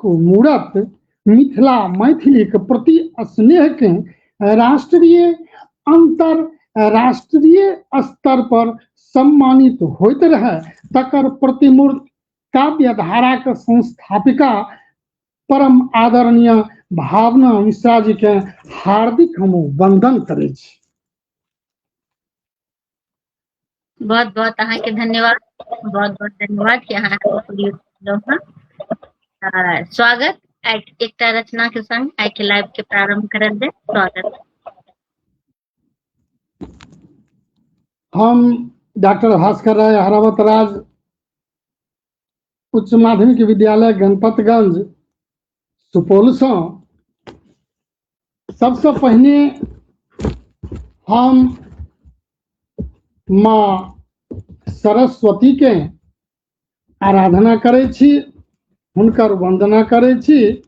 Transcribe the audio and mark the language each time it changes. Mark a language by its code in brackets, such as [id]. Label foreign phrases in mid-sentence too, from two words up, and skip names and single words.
[mai] मूर्त मिथिला मैथिली के प्रति स्नेह के राष्ट्रीय अंतरराष्ट्रीय स्तर पर सम्मानित होते रहे तकर प्रतिमूर्त काव्यधारा के संस्थापिका परम आदरणीय भावना मिश्रा जी के हार्दिक हम वंदन करे छी। बहुत बहुत अहाँ के धन्यवाद, बहुत बहुत धन्यवाद कि अहाँ स्वागत एक रचना के संग आई के लाइव के प्रारंभ करल दे। स्वागत। हम डॉक्टर भास्कर राय हरावत राज उच्च माध्यमिक विद्यालय गणपतगंज सुपौल से सबसे पहले हम माँ सरस्वती के आराधना करे छी, हुनकर वंदना करे छी।